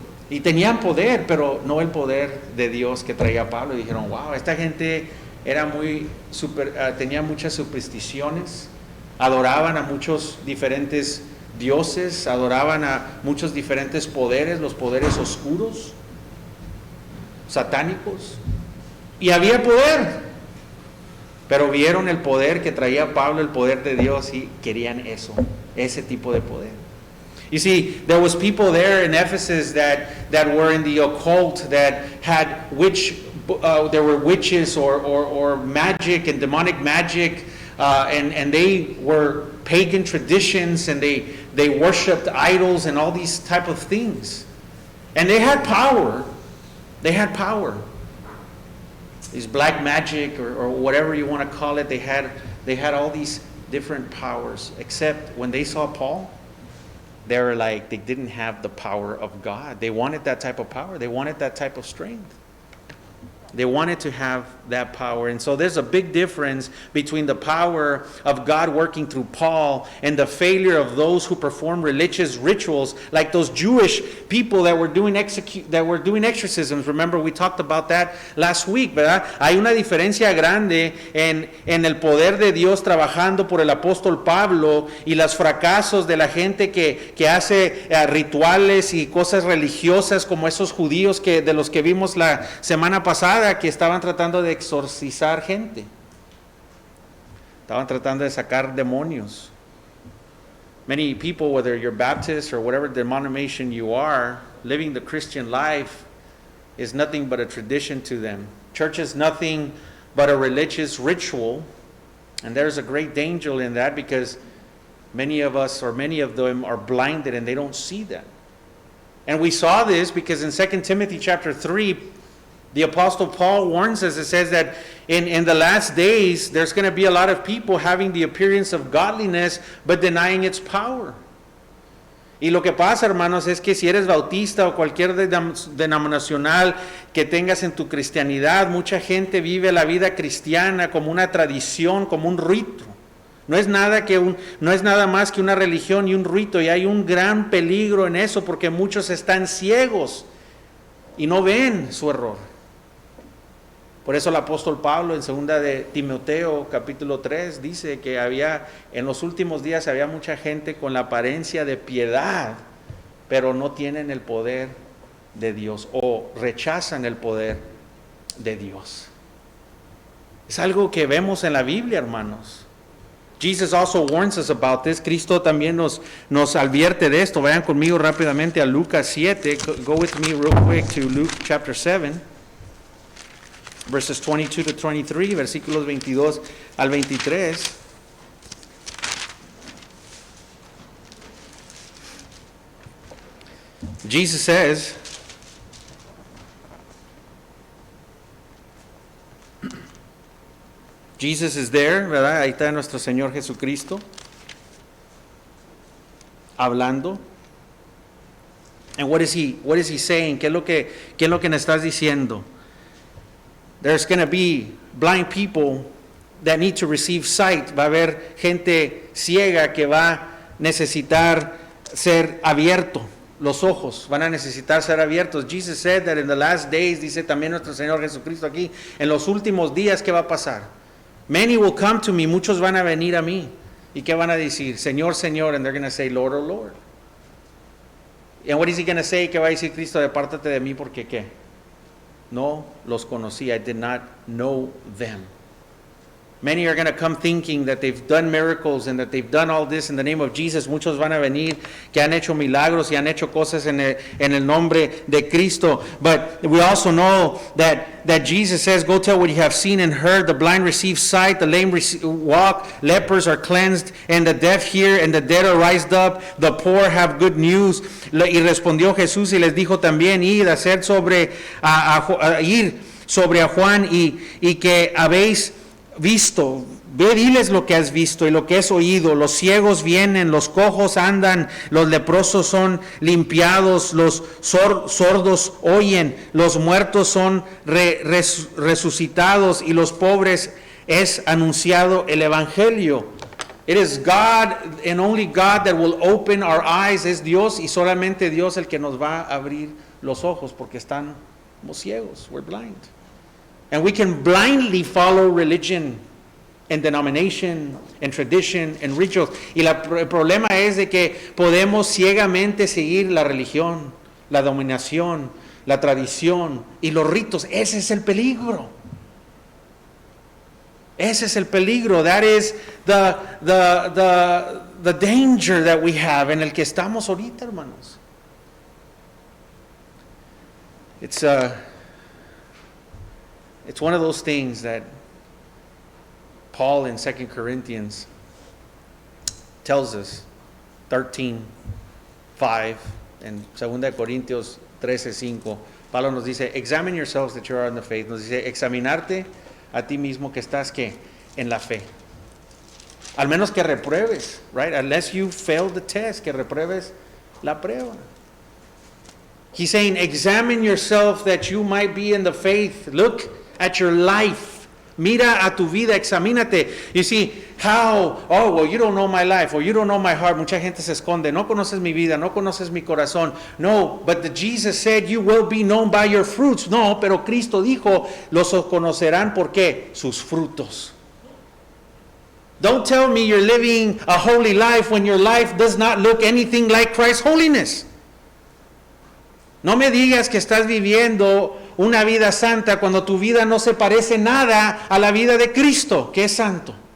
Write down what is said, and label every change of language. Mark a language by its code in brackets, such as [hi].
[es] Y tenían poder, pero no el poder de Dios que traía Pablo. Y dijeron, wow, esta gente era tenía muchas supersticiones, adoraban a muchos diferentes dioses, adoraban a muchos diferentes poderes, los poderes oscuros, satánicos. Y había poder, pero vieron el poder que traía Pablo, el poder de Dios, y querían eso, ese tipo de poder. [en] You see, there was people there in Ephesus that were in the occult, that had there were witches or magic and demonic magic, and they were pagan traditions, and they worshipped idols and all these type of things. And they had power. They had power. These black magic or whatever you want to call it, they had all these different powers, except when they saw Paul, they were like, they didn't have the power of God. They wanted that type of power. They wanted that type of strength. They wanted to have that power. And so there's a big difference between the power of God working through Paul and the failure of those who perform religious rituals, like those Jewish people that were doing exorcisms. Remember, we talked about that last week, [es] ¿verdad? Hay una diferencia grande en el poder de Dios trabajando por el apóstol Pablo y los fracasos de la gente que hace rituales y cosas religiosas como esos judíos de los que vimos la semana pasada, que estaban tratando de exorcizar gente. Estaban tratando de sacar demonios. [en] Many people, whether you're Baptist or whatever denomination you are, living the Christian life is nothing but a tradition to them. Church is nothing but a religious ritual, and there's a great danger in that, because many of us, or many of them, are blinded and they don't see that. And we saw this because in 2 Timothy chapter 3, the Apostle Paul warns us. It says that in the last days, there's going to be a lot of people having the appearance of godliness, but denying its power. [es] Y lo que pasa, hermanos, es que si eres bautista o cualquier denominacional que tengas en tu cristianidad, mucha gente vive la vida cristiana como una tradición, como un rito. No es nada más que una religión y un rito, y hay un gran peligro en eso, porque muchos están ciegos y no ven su error. Por eso el apóstol Pablo en 2 de Timoteo capítulo 3 dice que en los últimos días había mucha gente con la apariencia de piedad, pero no tienen el poder de Dios, o rechazan el poder de Dios. Es algo que vemos en la Biblia, hermanos. [en] Jesus also warns us about this. [es] Cristo también nos advierte de esto. Vayan conmigo rápidamente a Lucas 7. [en] Go with me real quick to Luke chapter 7. Verses 22 to 23, [es] versículos 22 al 23. [en] Jesus says, Jesus is there, [es] ¿verdad? Ahí está nuestro Señor Jesucristo hablando. [en] And what is he saying? [es] ¿Qué es lo que nos estás diciendo? [en] There's going to be blind people that need to receive sight. [es] Va a haber gente ciega que va a necesitar ser abierto. Los ojos van a necesitar ser abiertos. [en] Jesus said that in the last days, [es] dice también nuestro Señor Jesucristo aquí, en los últimos días, ¿qué va a pasar? [en] Many will come to me, [es] muchos van a venir a mí. ¿Y qué van a decir? Señor, Señor, [en] and they're going to say, Lord, oh Lord. And what is he going to say? [es] ¿Qué va a decir Cristo? Depártate de mí, porque ¿qué? No los conocí. [en] I did not know them. Many are going to come thinking that they've done miracles and that they've done all this in the name of Jesus. [es] Muchos van a venir que han hecho milagros y han hecho cosas en el nombre de Cristo. [en] But we also know that Jesus says, go tell what you have seen and heard. The blind receive sight, the lame walk, lepers are cleansed, and the deaf hear, and the dead are raised up. The poor have good news. [es] Y respondió Jesús y les dijo también, ir a hacer sobre a Juan y que habéis visto, ve, diles lo que has visto y lo que has oído. Los ciegos vienen, los cojos andan, los leprosos son limpiados, los sordos oyen, los muertos son resucitados, y los pobres es anunciado el evangelio. [en] It is God and only God that will open our eyes. [es] Es Dios y solamente Dios el que nos va a abrir los ojos, porque estamos ciegos. [en] We're blind. And we can blindly follow religion and denomination and tradition and rituals. [es] Y el problema es de que podemos ciegamente seguir la religión, la dominación, la tradición y los ritos. Ese es el peligro. Ese es el peligro. [en] That is the danger that we have, [es] en el que estamos ahorita, hermanos. [en] It's one of those things that Paul in 2 Corinthians tells us, 13:5, and 2 Corintios 13:5. [es] Pablo nos dice, [en] examine yourselves that you are in the faith. [es] Nos dice, examinarte a ti mismo que estás, ¿qué? En la fe. Al menos que repruebes, [en] right? Unless you fail the test, [es] que repruebes la prueba. [en] He's saying, examine yourself that you might be in the faith. Look at your life. [es] Mira a tu vida, examínate. [en] You see, well, you don't know my life, or you don't know my heart. [es] Mucha gente se esconde. No conoces mi vida, no conoces mi corazón. [en] No, but Jesus said, you will be known by your fruits. [es] No, pero Cristo dijo, los conocerán, ¿por qué? Sus frutos. [en] Don't tell me you're living a holy life when your life does not look anything like Christ's holiness. [es] No me digas que estás viviendo una vida santa cuando tu vida no se parece nada a la vida de Cristo, que es santo.